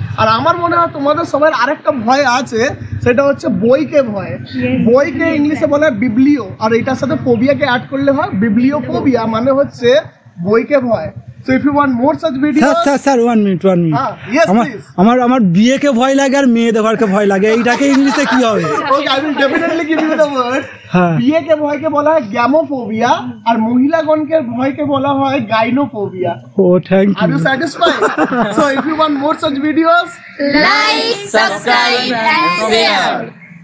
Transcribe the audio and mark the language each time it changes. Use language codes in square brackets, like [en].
[bn] আর আমার মনে হয় তোমাদের সবার আরেকটা ভয় আছে, সেটা হচ্ছে বইকে ভয়। বইকে ইংলিশে বলা হয় বিবলিও, আর এটার সাথে ফোবিয়াকে অ্যাড করলে হয় বিবলিওফোবিয়া, মানে হচ্ছে বইকে ভয়। [en] So if you want more such videos, [bn] sir 1 minute [en] yes please. [bn] আমার বিয়েকে ভয় লাগে আর মেয়ে দেখারকে ভয় লাগে, এইটাকে ইংলিশে কি হবে? [en] Okay, I will definitely give you the word. [bn] বিয়েকে ভয়কে বলা হয় গ্যামোফোবিয়া আর মহিলাগণকে ভয়কে বলা হয় গাইনোফোবিয়া। [en] Thank you. Are you satisfied? So if you want more such videos, like, subscribe and share.